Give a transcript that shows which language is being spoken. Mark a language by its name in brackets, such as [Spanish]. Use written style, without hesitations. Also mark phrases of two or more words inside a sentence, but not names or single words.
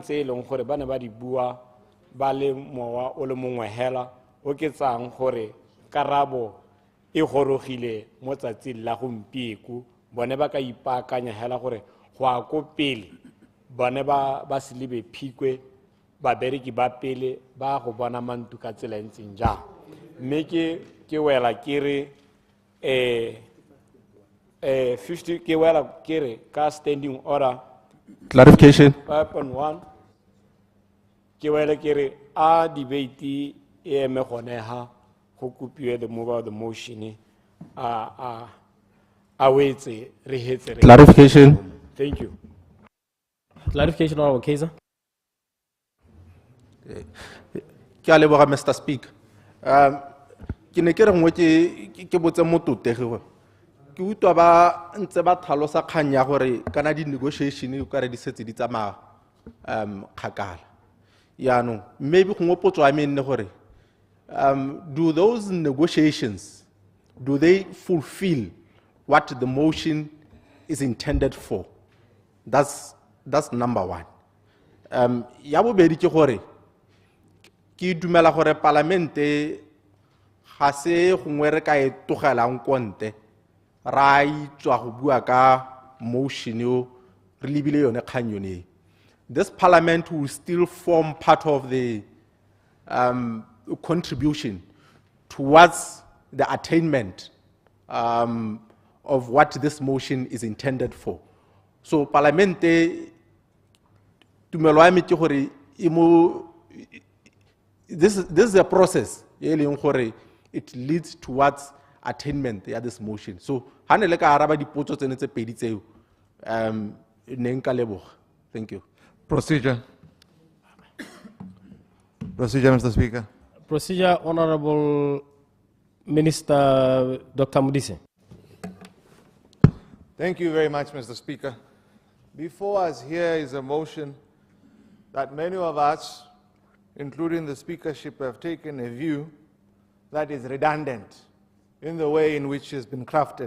[Tswana] tse e leng gore ba ne ba di bua ba le mowa o le mongwe hela o ke tsang gore karabo e gorogile mo tsatsing la gompieko bone ba ka ipaakanya hela gore go a ko pele bone ba se lebe phikwe babereki ba pele ba go bona mantu ka tsela ntseng jang mme ke wela ke re 50 ke wela ke re ka [English] standing order Clarification. [Tswana] 5.1 ke wela ke re a debate e eme gone ha go kopiwe [English] the move of the motion [Tswana] a wetse re hetse re [English] Clarification. thank you Clarification, Honorable Kaiser. [Tswana] Ke a leboga, Mr. Speaker. Ke ne ke re ngwe ke botse mototegi gore ke utlwa ba ntse ba tlhalosa kgang ya gore kana di negotiation o ka re di setse di tsamaya kgakala yaanong maybe gongwe potso ya me nne gore [English] do those negotiations do they fulfill what the motion is intended for? That's number one. [Tswana] Ya bobedi ke gore ke dumela gore parlamente ga se gongwe re ka e togelang konte ra itswa go bua ka motion yo re lebile yone kgang yone. [English] This parliament will still form part of the contribution towards the attainment of what this motion is intended for. So [Tswana] parlamente tumelo ya me ke gore [English] this is a process it leads towards attainment of this motion. [Tswana] So hane le ka araba dipotso tsene tse pedi tseo ne nka leboga. [English] Thank you. Procedure. Procedure, Mr. Speaker. Procedure, Honorable Minister Dr. Modise. Thank you very much, Mr. Speaker. Before us here is a motion that many of us, including the speakership, have taken a view that is redundant in the way in which it has been crafted.